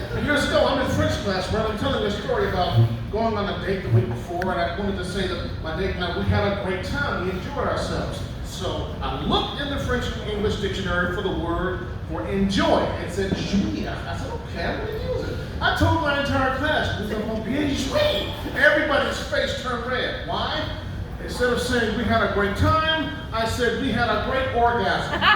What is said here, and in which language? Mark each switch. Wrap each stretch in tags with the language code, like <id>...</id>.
<en>And years ago, I'm in French class, where I'm telling a story about going on a date the week before, and I wanted to say that my date and I, we had a great time, we enjoyed ourselves. So I looked in the French-English dictionary for the word for enjoy. It said jouir. I said, okay, I'm going to use it. I told my entire class,</en> <fr>nous avons bien joué.</fr> <en>Everybody's face turned red. Why? Instead of saying we had a great time, I said we had a great orgasm.</en>